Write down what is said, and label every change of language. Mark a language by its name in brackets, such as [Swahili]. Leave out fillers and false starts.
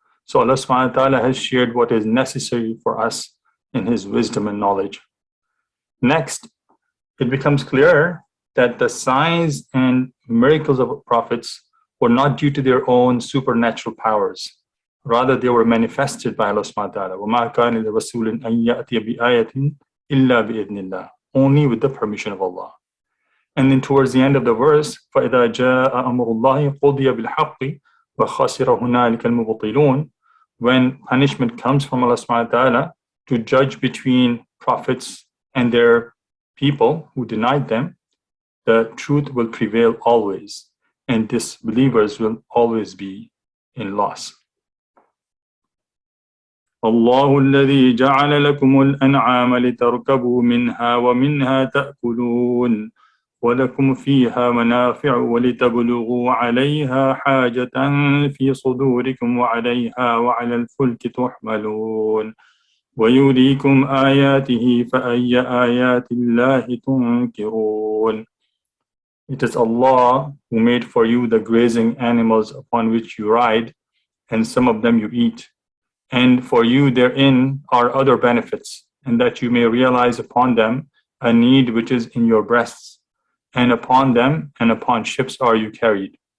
[English] So Allah subhanahu wa ta'ala has shared what is necessary for us in his wisdom and knowledge. Next, it becomes clear that the signs and miracles of prophets were not due to their own supernatural powers. Rather, they were manifested by Allah subhanahu wa ta'ala. [Arabic] وَمَا كَانَ لِرَسُولٍ أَن يَأْتِيَ بِآيَةٍ إِلَّا بِإِذْنِ اللَّهِ, [English] only with the permission of Allah. And then towards the end of the verse, [Arabic] فَإِذَا جَاءَ أَمْرُ اللَّهِ قُضِيَ بِالْحَقِّ وَخَسِرَ هُنَالِكَ الْمُبْطِلُونَ. [English] When punishment comes from Allah subhanahu wa ta'ala to judge between prophets and their people who denied them, the truth will prevail always, and disbelievers will always be in loss. [Arabic] الله الذي جعل لكم الأنعام لتركبوا منها ومنها تأكلون ولكم فيها منافع ولتبلغوا عليها حاجة في صدوركم وعليها وعلى الفلك تحملون ويريكم آياته فأي آيات الله تنكرون. [English] It is Allah who made for you the grazing animals upon which you ride, and some of them you eat. And for you therein are other benefits, and that you may realize upon them a need which is in your breasts, and upon them and upon ships are you carried.